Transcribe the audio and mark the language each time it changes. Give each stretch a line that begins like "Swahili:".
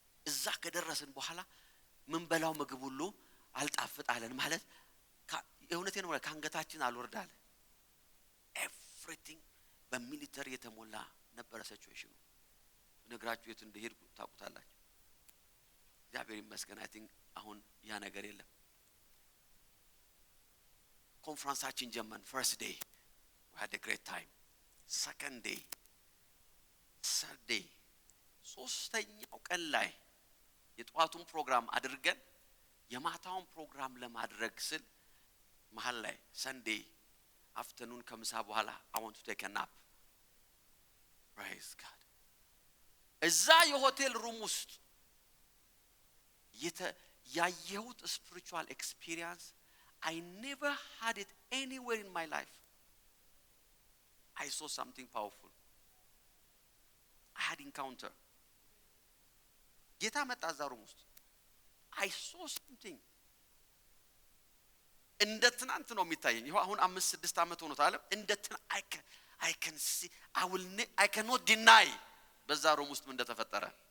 Amharic: እዛ ከደረስን በኋላ ምን በላው ምግብ ሁሉ አልጣፍጣለን ማለት የእውነቴን ነው። ካንገታችን አልወርዳለ። everything በሚሊተሪ የተሞላ ነበር ሲቹዌሽኑ። ነግራችሁ የት እንደሄድኩ ታውቁታላችሁ። እግዚአብሔር ይመስገን
English: I think
Amharic: አሁን ያ ነገር የለም። ኮንፈረንሳችን ጀመን።
English: first day we had a great time. second day, third day፣
Amharic: ሶስተኛው ቀን ላይ የጧቱን ፕሮግራም አድርገን የማታውን ፕሮግራም ለማድረግ ስል መሃል ላይ
English: Sunday afternoon
Amharic: ከምሳ በኋላ
English: I want to take a nap። praise God።
Amharic: እዛ የሆቴል ሩም ውስጥ ያየሁት
English: spiritual experience I never had it anywhere in my life. I saw something powerful. I had encounter.
Amharic: ጌታ መጣ እዛ ሩም ውስጥ።
English: I saw something
Amharic: እንደ ትናንት ነው የሚታየኝ። ይሄው አሁን 5-6 አመት ሆኖታል። እንደ
English: I can see I cannot deny
Amharic: በዛ ሩም ውስጥ ምን እንደተፈጠረ።